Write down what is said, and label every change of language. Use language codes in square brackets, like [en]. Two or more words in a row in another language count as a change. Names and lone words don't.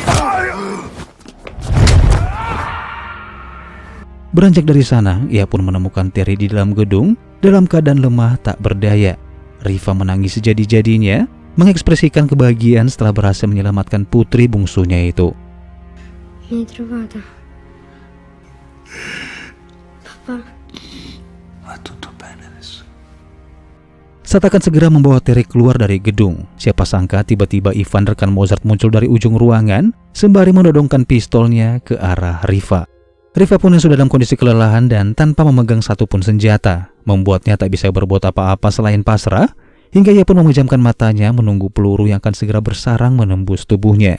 [id] Beranjak dari sana, ia pun menemukan Terry di dalam gedung dalam keadaan lemah tak berdaya. Riva menangis sejadi-jadinya, mengekspresikan kebahagiaan setelah berhasil menyelamatkan putri bungsunya itu. [it] Mi hai trovata? Papa? Va tutto bene adesso. [id] Saat akan segera membawa Terry keluar dari gedung, siapa sangka tiba-tiba Ivan rekan Mozart muncul dari ujung ruangan sembari menodongkan pistolnya ke arah Riva. Riva pun yang sudah dalam kondisi kelelahan dan tanpa memegang satupun senjata, membuatnya tak bisa berbuat apa-apa selain pasrah, hingga ia pun memejamkan matanya menunggu peluru yang akan segera bersarang menembus tubuhnya.